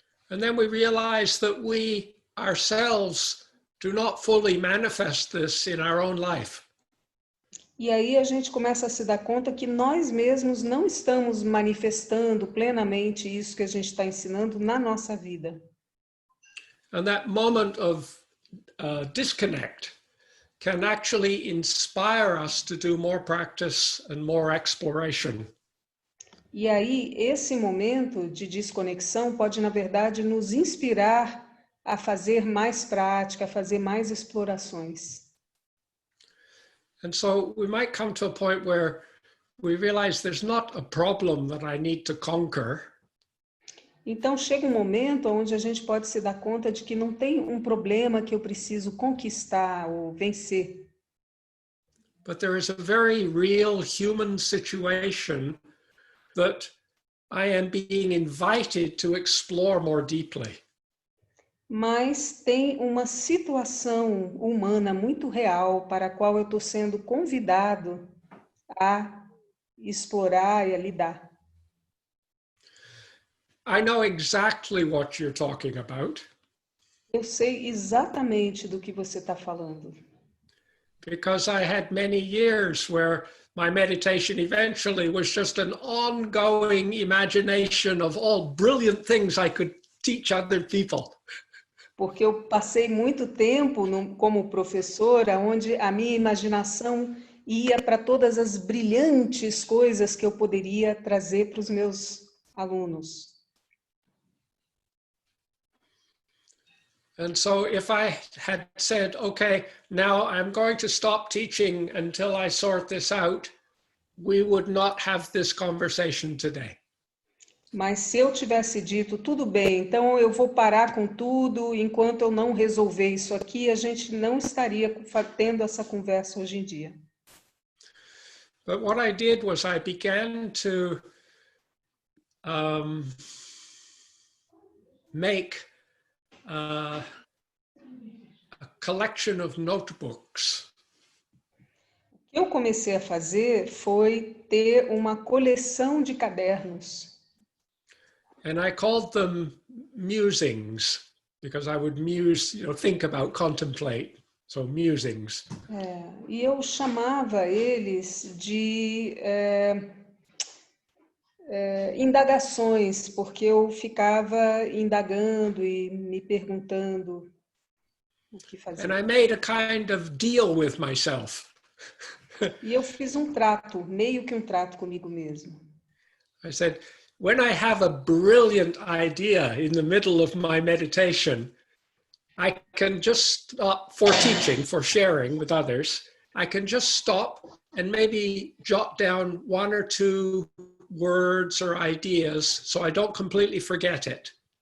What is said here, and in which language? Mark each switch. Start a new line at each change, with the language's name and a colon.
English: And then we realize that we ourselves do not fully manifest this in our own life.
Portuguese: E aí a gente começa a se dar conta que nós mesmos não estamos manifestando plenamente isso que a gente está ensinando na nossa vida.
English: And that moment of disconnect can actually inspire us to do more practice and more exploration.
Portuguese: E aí esse momento de desconexão pode, na verdade, nos inspirar a fazer mais prática, a fazer mais explorações.
English: And so we might come to a point where we realize there's not a problem that I need to conquer.
Portuguese: Então chega um momento onde a gente pode se dar conta de que não tem um problema que eu preciso conquistar ou vencer.
English: But there is a very real human situation that I am being invited to explore more deeply.
Portuguese: Mas tem uma situação humana muito real para a qual eu estou sendo convidado a explorar e a lidar.
English: I know exactly what you're talking about.
Portuguese: Eu sei exatamente do que você está falando.
English: Because I had many years where my meditation eventually was just an ongoing imagination of all brilliant things I could teach other people.
Portuguese: Porque eu passei muito tempo como professora, onde a minha imaginação ia para todas as brilhantes coisas que eu poderia trazer para os meus alunos.
English: And so if I had said, okay, now I'm going to stop teaching until I sort this out, we would not have this conversation today.
Portuguese: Mas se eu tivesse dito, tudo bem, então eu vou parar com tudo, enquanto eu não resolver isso aqui, a gente não estaria tendo essa conversa hoje em dia.
English: But what I did was I began to make a collection of notebooks.
Portuguese: O que eu comecei a fazer foi ter uma coleção de cadernos.
English: And I called them musings, because I would muse, think about, contemplate. So musings.
Portuguese: E eu chamava eles de indagações, porque eu ficava indagando e me perguntando o que fazer.
English: And I made a kind of deal with myself.
Portuguese: E eu fiz um trato, meio que um trato comigo mesmo.
English: I said, when I have a brilliant idea in the middle of my meditation, I can just stop for teaching, for sharing with others. I can just stop and maybe jot down 1 or 2 words or ideas so I don't completely forget it.